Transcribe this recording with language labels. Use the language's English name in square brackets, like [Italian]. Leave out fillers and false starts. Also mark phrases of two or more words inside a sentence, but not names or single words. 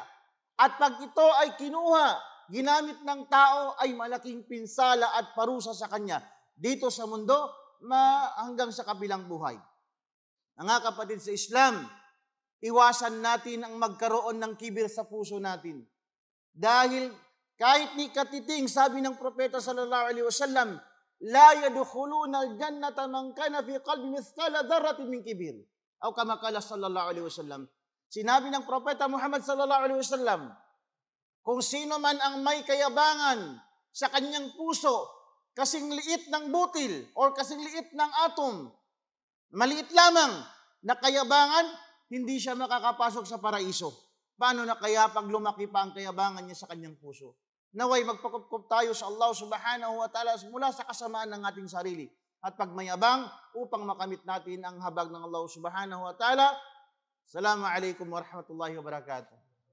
[Filipino] At pag ito ay kinuha, ginamit ng tao, ay malaking pinsala at parusa sa kanya dito sa mundo hanggang sa kabilang buhay. Mga kapatid sa Islam, iwasan natin ang magkaroon ng kibir sa puso natin. Dahil kahit ni katiting, sabi ng propeta [Arabic] صلى الله عليه وسلم, "لا يدخلون الجنة من كان في قلبه مثقال ذرة من كبر." أو كما قال صلى الله عليه وسلم. [Filipino] Sinabi ng propeta Muhammad [Arabic] صلى الله عليه وسلم, [Filipino] kung sino man ang may kayabangan sa kanyang puso, kasing liit ng butil or kasing liit ng atom, maliit lamang na kayabangan, hindi siya makakapasok sa paraiso. Paano na kaya pag lumaki pa ang kayabangan niya sa kanyang puso? Naway magpakupkup tayo sa Allah [Arabic] سبحانه وتعالى [Filipino] mula sa kasamaan ng ating sarili at pagmayabang upang makamit natin ang habag ng Allah [Arabic] سبحانه وتعالى. السلام عليكم ورحمة الله وبركاته.